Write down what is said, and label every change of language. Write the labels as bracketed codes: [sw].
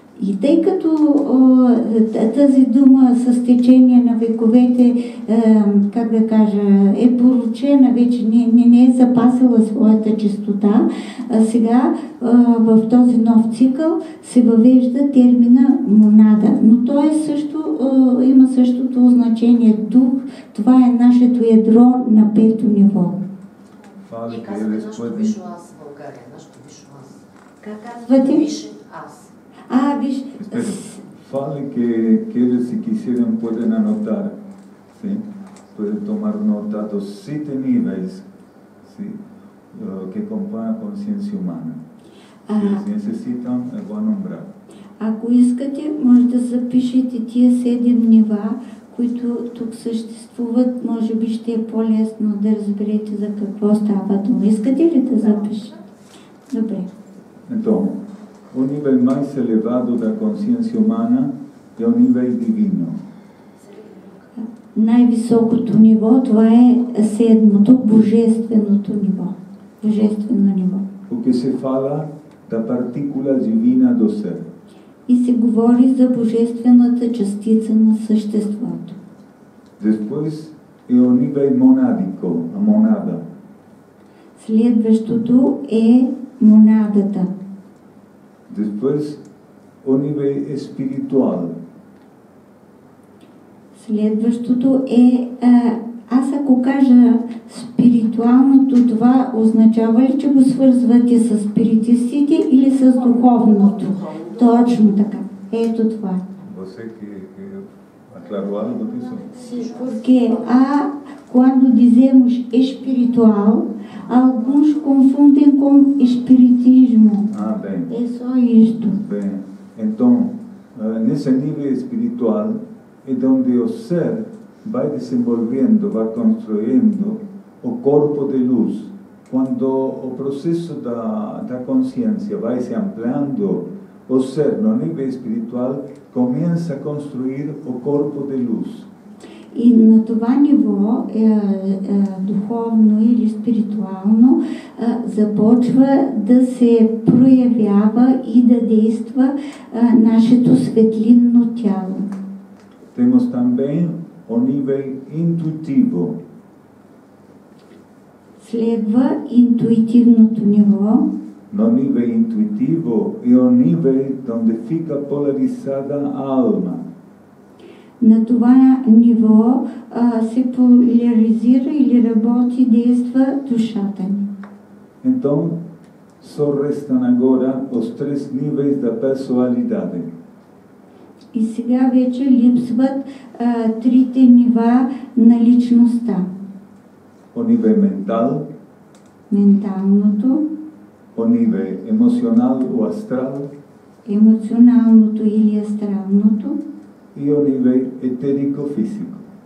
[bg] И тъй като тази дума с течение на вековете, как да кажа, е поручена вече, не е запасила своята чистота, сега в този нов цикъл се въвежда термина монада. Но той има същото значение. Дух, това е нашето ядро на 5-то ниво. И казвате нашето висше аз в България, нашето висше аз. Как казвате? Висше аз. Виж. [pt] Fale que eles, se quiserem, podem anotar, sim? Podem tomar nota dos 7 níveis, sim? Que compõem a consciência humana. Se eles necessitam, é bom nombrar. [bg] Ако искате, може да запишете тия 7 нива, които тук съществуват. Може би ще е по-лесно да разберете за какво става дума. Искате ли да запишете? Добре. [pt] Então, o nível mais elevado da consciência humana é o nível divino. [bg] Най-високото ниво, това е 7-то, божественото ниво. Божествено ниво. [pt] Porque se fala da partícula divina do ser. [bg] И се говори за божествената частица на съществото. [pt] Depois é o nível monádico, a monada. [bg] Следващото е монадата. [pt] Depois, o nível espiritual. [bg] Следващото е, аз ако кажа спиритуалното, това означава ли, че го свързвате с спиритистите или с духовното? Точно така. Ето това. [pt] Você que aclarou algo disso? Sim, porque quando dizemos espiritual, alguns confundem com espiritismo. Bem. É só isto. Bem, então, nesse nível espiritual é onde o ser vai desenvolvendo, vai construindo o corpo de luz. Quando o processo da consciência vai se ampliando, o ser, no nível espiritual, começa a construir o corpo de luz. [bg] И на това ниво, духовно или спиритуално, започва да се проявява и да действа нашето светлинно тяло. [pt] Temos também o nível intuitivo. [bg] Следва интуитивното ниво. [pt] No nível intuitivo é o nível onde fica polarizada a alma. [bg] На това ниво се поляризира или работи, действа душата ни. [pt] Então, só restam agora os três níveis da personalidade. [bg] И сега вече липсват трите нива на личността. [pt] O nível mental, [bg] Менталното, [pt] o nível emocional ou astral [bg] емоционалното или астралното [pt] e o nível etérico-físico.